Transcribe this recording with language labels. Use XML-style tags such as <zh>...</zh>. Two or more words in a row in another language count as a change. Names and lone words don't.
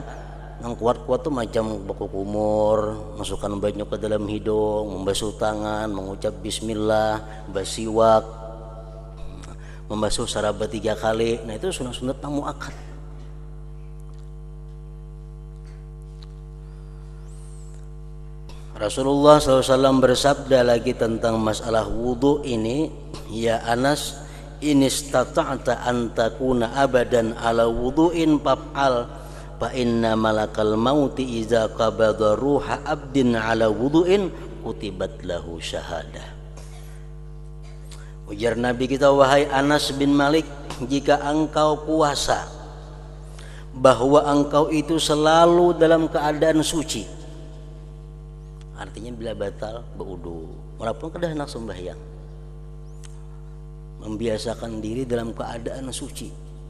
<bjn>Nang kuat-kuat tuh macam baku kumur, masukkan banyu ke dalam hidung, membasuh tangan, mengucap bismillah, basiwak, membasuh saraba 3 kali. Nah itu sunat-sunat nang muakkad. Rasulullah SAW bersabda lagi tentang masalah wudu ini,</bjn> <ar>يا أنس، إن استطعت أن تكون أبدا على وضوء فافعل فإن ملك الموت إذا قبض روح عبد على وضوء كتبت له شهادة.</ar> <bjn>Ujar Nabi kita, wahai Anas bin Malik, jika engkau puasa bahwa engkau itu selalu dalam keadaan suci, artinya bila batal berwudu walaupun kedah hendak sembahyang, membiasakan diri dalam keadaan suci.</bjn>